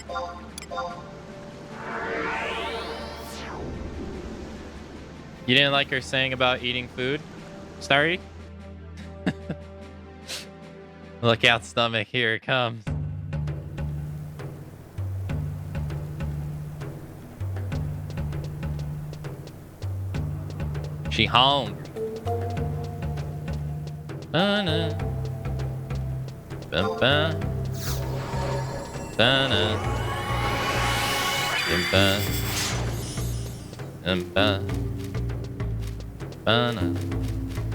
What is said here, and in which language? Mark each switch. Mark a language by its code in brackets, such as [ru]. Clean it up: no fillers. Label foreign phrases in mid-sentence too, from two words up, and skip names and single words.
[en] You didn't like her saying about eating food, Starry? Look out, stomach, here it comes. She hungry. Ba-na. Ba-ba. Ba-na. Ba-ba. Ba-ba. Ba-na.